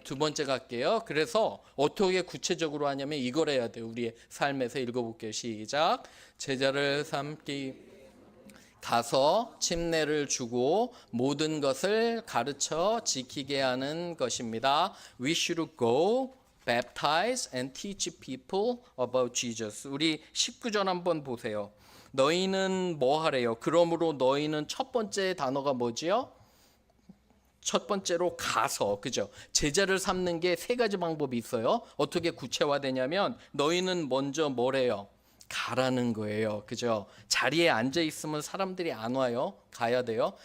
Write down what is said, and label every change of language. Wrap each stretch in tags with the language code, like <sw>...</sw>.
<ko>두 번째 갈게요. 그래서 어떻게 구체적으로 하냐면 이걸 해야 돼요. 우리의 삶에서 읽어볼게요. 시작. 제자를 삼기 가서 침례를 주고 모든 것을 가르쳐 지키게 하는 것입니다.</ko> <en>We should go, baptize and teach people about Jesus.</en> <ko>우리 19절 한번 보세요. 너희는 뭐 하래요? 그러므로 너희는 첫 번째 단어가 뭐지요? 첫 번째로 가서, 그죠? 제자를 삼는 게 세 가지 방법이 있어요. 어떻게 구체화되냐면 너희는 먼저 뭐래요? 가라는 거예요. 그죠? 자리에 앉아 있으면 사람들이 안 와요. 가야 돼요.</ko>